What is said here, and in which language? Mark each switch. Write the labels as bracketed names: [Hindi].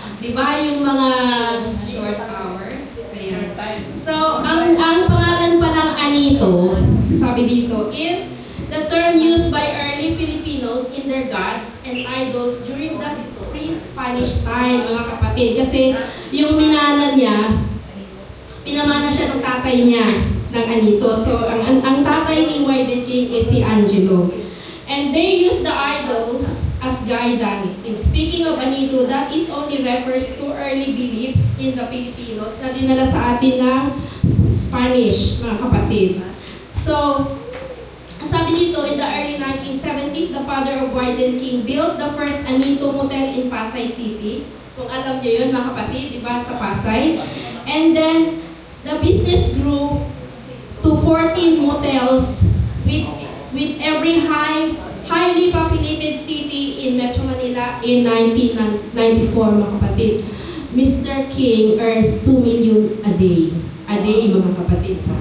[Filipino] Di ba yung mga short hours? So, ang pangalan pa ng Anito, sabi dito, [English] is the term used by early Filipinos in their gods and idols during the pre-Spanish time, [Filipino] mga kapatid. Kasi yung minana niya, pinamana siya ng tatay niya ng Anito. So, ang tatay ni Wyden King is si Angelo. [English] And they use the idols as guidance. In speaking of Anito, that is only refers to early beliefs in the Filipinos [Filipino] na dinala sa atin ng Spanish, mga kapatid. So, sabi dito, [English] in the early 1970s, the father of Wyden King built the first Anito Motel in Pasay City. [Filipino] Kung alam niyo yun, mga kapatid, di ba, sa Pasay. [English] And then, the business grew to 14 motels with every highly populated city in Metro Manila in 1994, [Filipino] mga kapatid. [English] Mr. King earns 2 million a day. A day, [Filipino] mga kapatid.